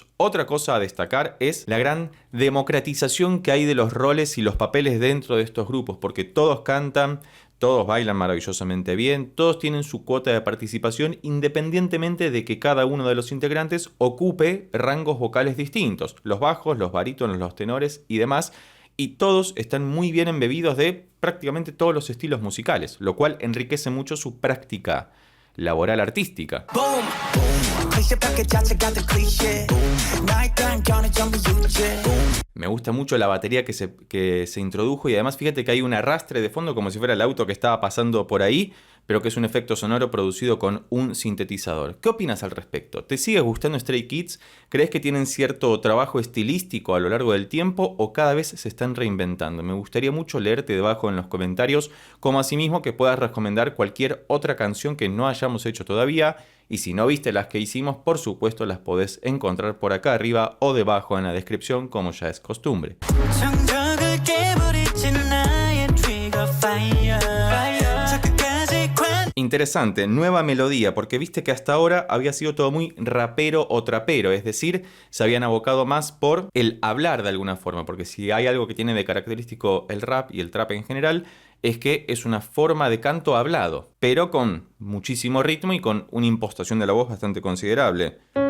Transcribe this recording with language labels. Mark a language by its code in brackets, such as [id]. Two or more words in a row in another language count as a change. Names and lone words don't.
[es] Otra cosa a destacar es la gran democratización que hay de los roles y los papeles dentro de estos grupos, porque todos cantan, todos bailan maravillosamente bien, todos tienen su cuota de participación independientemente de que cada uno de los integrantes ocupe rangos vocales distintos, los bajos, los barítonos, los tenores y demás, y todos están muy bien embebidos de prácticamente todos los estilos musicales, lo cual enriquece mucho su práctica laboral artística. Boom, boom. [ko] 클리셰 밖에 자체가 된 클리셰. Boom. 나에 대한 견해 전부 유죄. Boom. [es] Me gusta mucho la batería que se introdujo y además fíjate que hay un arrastre de fondo como si fuera el auto que estaba pasando por ahí, pero que es un efecto sonoro producido con un sintetizador. ¿Qué opinas al respecto? ¿Te sigue gustando Stray Kids? ¿Crees que tienen cierto trabajo estilístico a lo largo del tiempo o cada vez se están reinventando? Me gustaría mucho leerte debajo en los comentarios, como asimismo que puedas recomendar cualquier otra canción que no hayamos hecho todavía. Y si no viste las que hicimos, por supuesto las podés encontrar por acá arriba o debajo en la descripción, como ya es costumbre. [ko] 정적을 깨버리지 나의 [en] trigger fire. [es] Interesante, nueva melodía, porque viste que hasta ahora había sido todo muy rapero o trapero, es decir, se habían abocado más por el hablar de alguna forma, porque si hay algo que tiene de característico el rap y el trap en general, es que es una forma de canto hablado, pero con muchísimo ritmo y con una impostación de la voz bastante considerable.